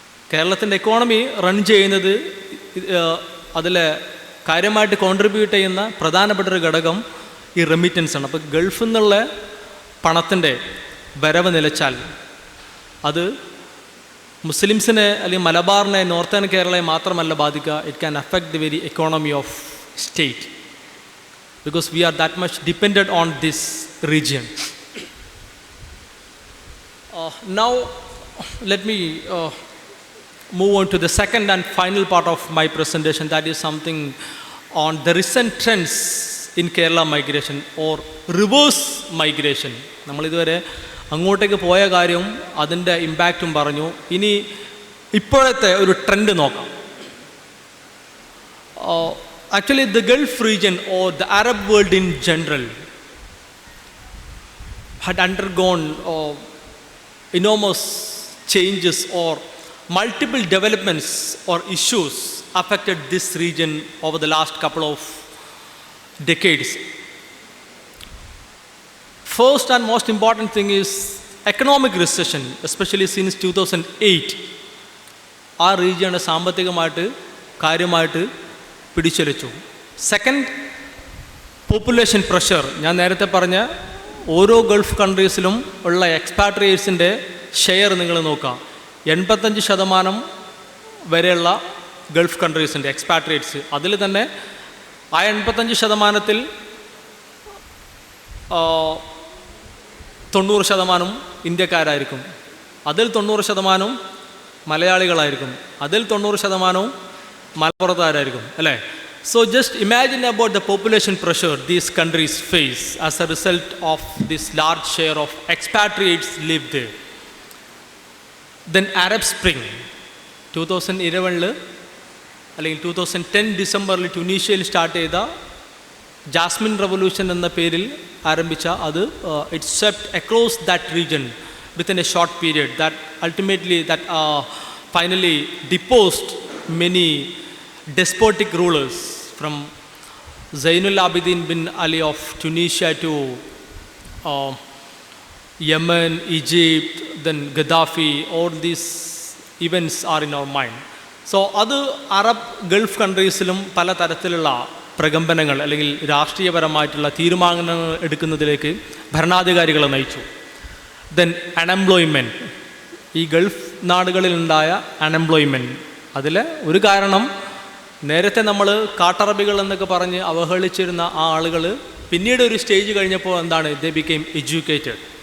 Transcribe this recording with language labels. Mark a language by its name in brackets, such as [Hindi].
[Malayalam] കേരളത്തിൻ്റെ economy run ചെയ്യുന്നത് അതിൽ കാര്യമായിട്ട് കോൺട്രിബ്യൂട്ട് ചെയ്യുന്ന പ്രധാനപ്പെട്ട ഒരു ഘടകം ഈ റെമിറ്റൻസ് ആണ്. അപ്പോൾ ഗൾഫിൽ നിന്നുള്ള പണത്തിൻ്റെ വരവ് നിലച്ചാൽ അത് മുസ്ലിംസിനെ അല്ലെങ്കിൽ മലബാറിനെ, നോർത്തേൺ കേരളയെ മാത്രമല്ല ബാധിക്കുക. [English] It can affect the very economy of state because we are that much dependent on this region. Now let me move on to the second and final part of my presentation, that is something on the recent trends in Kerala migration or reverse migration. [Malayalam] നമ്മൾ ഇതുവരെ അങ്ങോട്ടേക്ക് പോയ കാര്യവും അതിൻ്റെ ഇമ്പാക്റ്റും പറഞ്ഞു. ഇനി ഇപ്പോഴത്തെ ഒരു ട്രെൻഡ് നോക്കാം. [English] Actually, the Gulf region or the Arab world in general had undergone enormous changes or multiple developments or issues affected this region over the last couple of decades. First and most important thing is economic recession, especially since 2008. [Malayalam] ആ region സാമ്പത്തികമായിട്ട് കാര്യമായിട്ട് പിടിച്ചെലിച്ചു. Second, population pressure. ഞാൻ നേരത്തെ പറഞ്ഞ ഓരോ Gulf കൺട്രീസിലും ഉള്ള എക്സ്പാട്രിയേറ്റ്സിൻ്റെ share നിങ്ങൾ നോക്കാം. 85% വരെയുള്ള ഗൾഫ് കൺട്രീസിൻ്റെ എക്സ്പാട്രിയേറ്റ്സ്, അതിൽ തന്നെ ആ 85%-ൽ 90% ഇന്ത്യക്കാരായിരിക്കും, അതിൽ 90% മലയാളികളായിരിക്കും, അതിൽ 90% മലപ്പുറത്തുകാരായിരിക്കും, അല്ലേ? [English] So just imagine about the population pressure these countries face as a result of this large share of expatriates live there. Then Arab Spring 2011 [Malayalam] അല്ലെങ്കിൽ 2010 ഡിസംബറിൽ ട്യൂണീഷ്യയിൽ സ്റ്റാർട്ട് ചെയ്ത ജാസ്മിൻ റവല്യൂഷൻ എന്ന പേരിൽ ആരംഭിച്ച അത് [English] It swept across that region within a short period that ultimately that finally deposed many despotic rulers from Zainul Abidin bin Ali of Tunisia to Yemen, Egypt, then Gaddafi. All these events are in our mind. [Malayalam] So അത് Arab Gulf കൺട്രീസിലും പല തരത്തിലുള്ള പ്രകമ്പനങ്ങൾ അല്ലെങ്കിൽ രാഷ്ട്രീയപരമായിട്ടുള്ള തീരുമാനങ്ങൾ എടുക്കുന്നതിലേക്ക് ഭരണാധികാരികളെ നയിച്ചു. Then unemployment, ഈ Gulf നാടുകളിലുണ്ടായ unemployment, അതിൽ ഒരു കാരണം നേരത്തെ നമ്മൾ കാട്ടറബികൾ എന്നൊക്കെ പറഞ്ഞ് അവഹേളിച്ചിരുന്ന ആ ആളുകൾ പിന്നീട് ഒരു സ്റ്റേജ് കഴിഞ്ഞപ്പോൾ എന്താണ്, [English] They became educated.